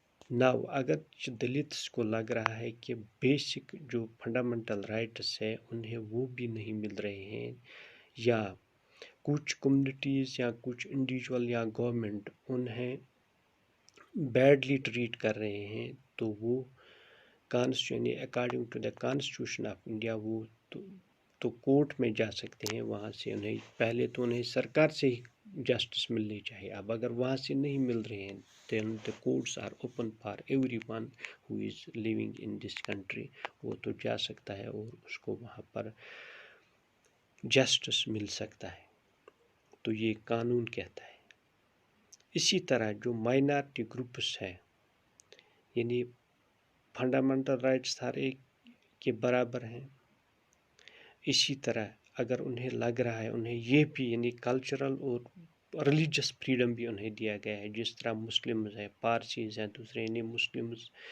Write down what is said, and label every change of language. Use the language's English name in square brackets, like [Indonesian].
[English] Now [Urdu] اگر دلتس کو لگ رہا ہے کہ بیسک جو فنڈامنٹل رائٹس ہے انہیں وہ بھی نہیں مل رہے ہیں، یا کچھ کمیونٹیز یا کچھ انڈیویجول یا گورنمنٹ انہیں بیڈلی ٹریٹ کر رہے ہیں، تو وہ constitution according to the constitution of India وہ تو کورٹ میں جا سکتے ہیں. وہاں سے انہیں پہلے تو انہیں سرکار سے ہی جسٹس ملنی چاہیے. اب اگر وہاں سے نہیں مل رہے ہیں [English] then the courts are open for everyone who is living in this country. [Urdu] وہ تو جا سکتا ہے اور اس کو وہاں پر جسٹس مل سکتا ہے. تو یہ قانون کہتا ہے. اسی طرح جو مائنارٹی گروپس ہیں یعنی فنڈامنٹل رائٹس ہر ایک کے برابر ہیں، اسی طرح اگر انہیں لگ رہا ہے انہیں یہ بھی یعنی کلچرل اور ریلیجس فریڈم بھی انہیں دیا گیا ہے، جس طرح مسلمز ہیں، پارسیز ہیں، دوسرے یعنی مسلمز